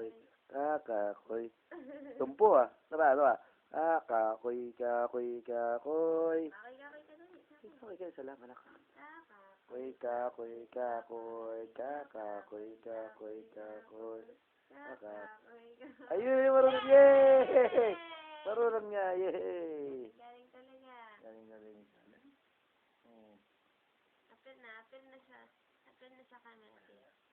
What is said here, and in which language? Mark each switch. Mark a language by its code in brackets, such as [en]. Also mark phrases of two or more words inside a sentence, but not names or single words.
[pam] Kakakoy. Tumpo ah. Tara, tara. Kakoy, kakoy, kakoy. Kakoy ka sa lang, anak. Kakoy, kakoy, kakoy. Kakakoy, kakoy, kakoy. Kakakoy. [tl] Ayun, marunong. Yay! Marunong niya. Yay! Galing talaga. Galing. [pam] Apil na siya. Apil na sa camera.